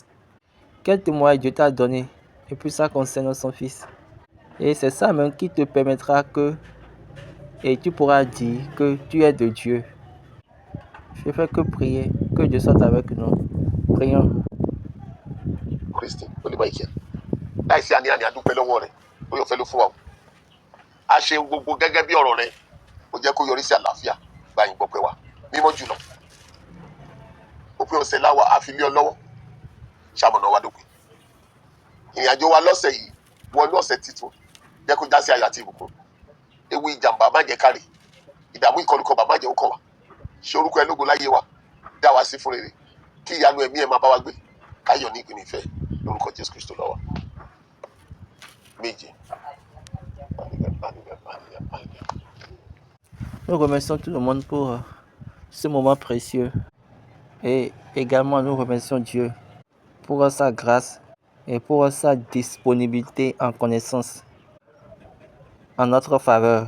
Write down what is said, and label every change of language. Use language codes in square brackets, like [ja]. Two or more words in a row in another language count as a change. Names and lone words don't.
[fr] Quel témoignage Dieu t'a donné? Et puis ça concerne son Fils. Et c'est ça même qui te permettra et tu pourras dire que tu es de Dieu. Je ne fais que prier, que Dieu soit avec nous. Prions. Christy, [yo] láìsí àní àdúpẹ́ lọ́wọ́ rẹ̀ ó yọ fẹ́ ló fún wa o. A ṣe gbogbo gẹ́gẹ́ bí ọ̀rọ̀ rẹ̀ ó jẹ́ kó yọrí sí àlàáfíà gba yín gbọ́pẹ́ wa mímọ́ jùlọ. Òpin ọ̀sẹ̀ láwa a fi lé ọ lọ́wọ́ ṣàmọ̀nà wa dópin. Ìrìn àjò wa lọ́sẹ̀ yìí wọnú ọ̀sẹ̀ titun jẹ́ kó já sí ayọ̀ àti ìbùkún. Ewu ìjàmbá má jẹ́ kárí, ìdààmú ìkọlùkọgbà má jẹ́ ó kàn wá. Ṣé orúkọ ẹ lógo láyé wa, dá wa sí fún rere, kí ìyanu ẹ̀mí ẹ̀ máa bá wa gbé, káyọ̀ ní ìpín ìfẹ́ lórúkọ Jésù Kristo lọ́wọ́. Méje. [fr] Nous remercions tout le monde pour ce moment précieux. Et également, nous remercions Dieu pour sa grâce et pour sa disponibilité en connaissance en notre faveur.